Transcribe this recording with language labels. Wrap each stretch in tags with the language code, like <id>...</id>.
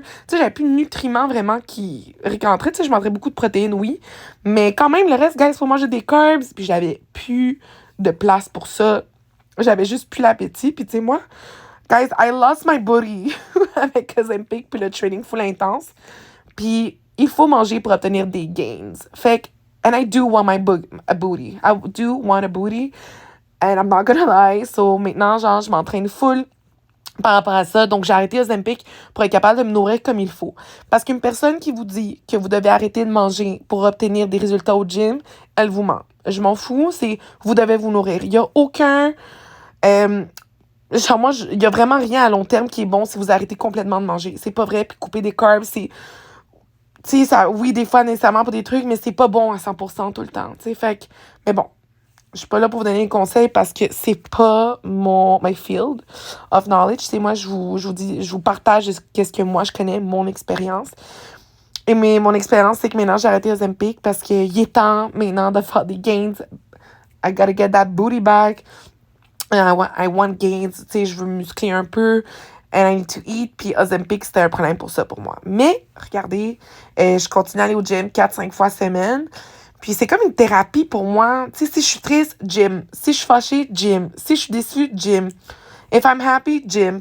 <fr>Tu sais, j'avais plus de nutriments vraiment qui rentraient. Tu sais, je mangeais beaucoup de protéines, oui. Mais quand même, le reste, guys, il faut manger des carbs. Puis j'avais plus de place pour ça. J'avais juste plus l'appétit. Puis tu sais, moi, guys,</fr> <en>I lost my body</en> <fr>avec Ozempic puis le training full intense. Puis il faut manger pour obtenir des gains. Fait que,</fr> <en>and I do want a booty. I do want a booty. And I'm not gonna lie.</en> <fr>So, maintenant, genre, je m'entraîne full par rapport à ça. Donc, j'ai arrêté Ozempic pour être capable de me nourrir comme il faut. Parce qu'une personne qui vous dit que vous devez arrêter de manger pour obtenir des résultats au gym, elle vous ment. Je m'en fous. C'est, vous devez vous nourrir. Il y a aucun... genre, moi, il y a vraiment rien à long terme qui est bon si vous arrêtez complètement de manger. C'est pas vrai. Puis couper des carbs, c'est... Tu sais, ça, oui, des fois, nécessairement pour des trucs, mais c'est pas bon à 100% tout le temps. Tu sais, fait que... Mais bon. Je suis pas là pour vous donner des conseils parce que c'est pas</fr> <en>my field of knowledge.</en> <fr>C'est moi, je vous partage qu'est-ce que moi je connais, mon expérience. Et mon expérience, c'est que maintenant, j'ai arrêté Ozempic parce qu'il est temps maintenant de faire des gains.</fr> <en>I gotta get that booty back. And I want gains.</en> <fr>Tu sais, je veux muscler un peu.</fr> <en>And I need to eat.</en> <fr>Puis Ozempic, c'était un problème pour ça pour moi. Mais, regardez, je continue à aller au gym 4-5 fois semaine. Puis c'est comme une thérapie pour moi. Tu sais, si je suis triste, gym. Si je suis fâchée, gym. Si je suis déçue, gym.</fr> <en>If I'm happy,</en> <fr>gym.</fr>